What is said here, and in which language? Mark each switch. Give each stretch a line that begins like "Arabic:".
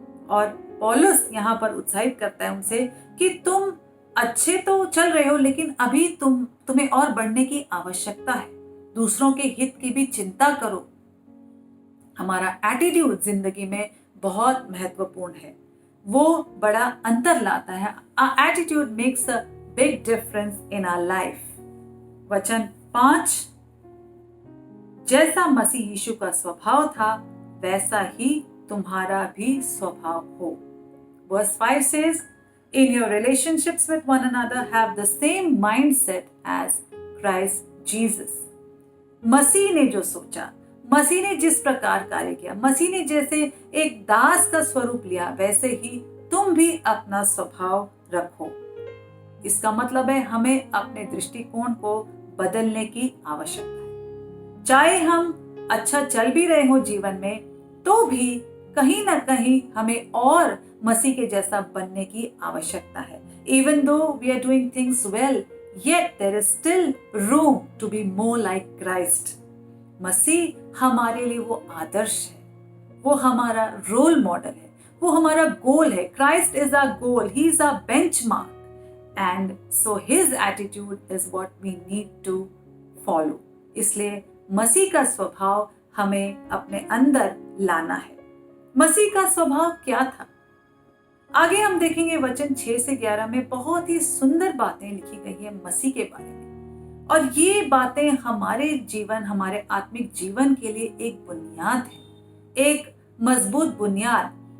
Hindi: और पौलुस यहाँ पर उत्साहित करता है उनसे कि तुम अच्छे तो चल रहे हो, लेकिन अभी तुम्हें और बढ़ने की आवश्यकता है। दूसरों के हित की भी चिंता करो। हमारा एटीट्यूड जिंदगी में बहुत महत्वपूर्ण है, वो बड़ा अंतर लाता है।
English: Our attitude makes a big difference in our life.
Hindi: वचन 5, जैसा मसीह यीशु का स्वभाव था वैसा ही तुम्हारा भी स्वभाव हो।
English: Verse 5 says, in your relationships with one another have the same mindset as Christ Jesus.
Hindi: मसीह ने जो सोचा, मसीह ने जिस प्रकार कार्य किया, मसीह ने जैसे एक दास का स्वरूप लिया, वैसे ही तुम भी अपना स्वभाव रखो। इसका मतलब है हमें अपने दृष्टिकोण को बदलने की आवश्यकता है। चाहे हम अच्छा चल भी रहे हो जीवन में, तो भी कहीं ना कहीं हमें और मसीह के जैसा बनने की आवश्यकता है।
English: Even though we are doing things well, yet there is still room to be more like Christ.
Hindi: मसीह हमारे लिए वो आदर्श है, वो हमारा रोल मॉडल है, वो हमारा गोल है।
English: Christ is our goal, he is our benchmark, and so his attitude is what we need to follow.
Hindi: इसलिए मसीह का स्वभाव हमें अपने अंदर लाना है। मसीह का स्वभाव क्या था? आगे हम देखेंगे वचन 6 से 11 में बहुत ही सुंदर बातें लिखी गई है मसीह के बारे में, और ये बातें हमारे जीवन, हमारे आत्मिक जीवन के लिए एक बुनियाद है, एक मजबूत बुनियाद।